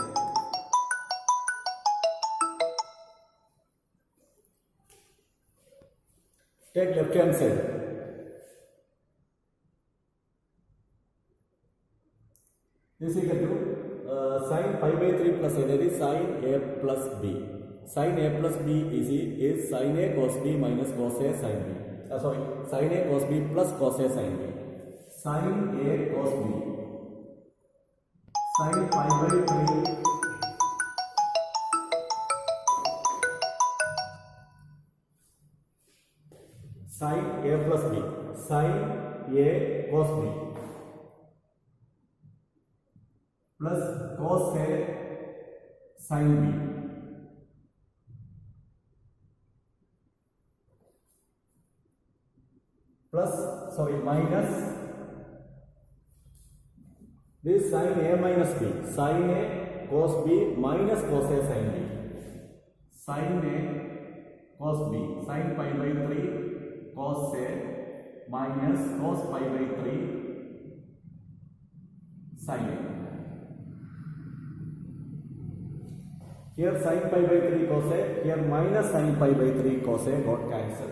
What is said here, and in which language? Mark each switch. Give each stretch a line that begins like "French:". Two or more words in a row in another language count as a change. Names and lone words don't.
English: Take left hand side. This is equal to sin pi by 3 plus A, that is sin A plus B. Sin A plus B is sin A cos B minus cos A sin B. Sin A cos B plus cos A sin B. Sin A cos B. Sin pi by 3 sin A plus B, sin A cos B plus cos A sin B minus this sin A minus B, sin A cos B minus cos A sin B, sin A cos B, sin pi by 3 cos A minus cos pi by 3 sin A. Here sin pi by 3 cos A, here minus sin pi by 3 cos A got cancelled.